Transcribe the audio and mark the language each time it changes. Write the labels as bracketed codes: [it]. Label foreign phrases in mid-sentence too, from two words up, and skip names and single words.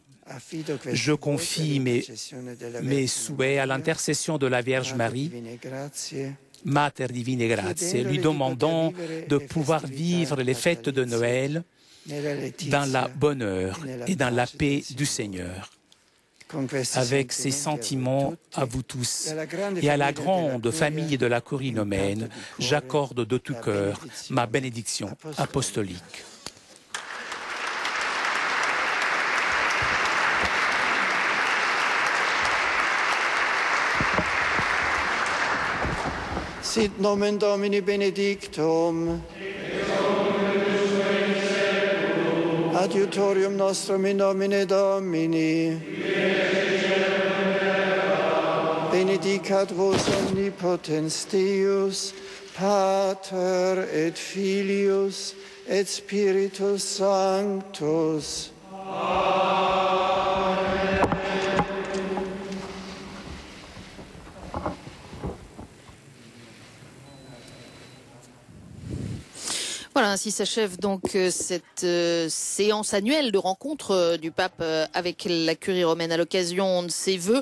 [fr] Je confie mes souhaits à l'intercession de la Vierge Marie, [la] Mater Divine Grazie, [fr] lui demandant de pouvoir vivre les fêtes de Noël dans la bonheur et dans la paix du Seigneur. Avec ces sentiments à vous tous et à la grande famille de la Corinomène, j'accorde de tout cœur ma bénédiction apostolique. [la] Sit nomen Domini benedictum. Adiutorium nostrum in nomine Domini. Benedicat vos omnipotens Deus, Pater et Filius et Spiritus Sanctus. [fr] Voilà, ainsi s'achève donc cette séance annuelle de rencontre du pape avec la curie romaine à l'occasion de ses vœux.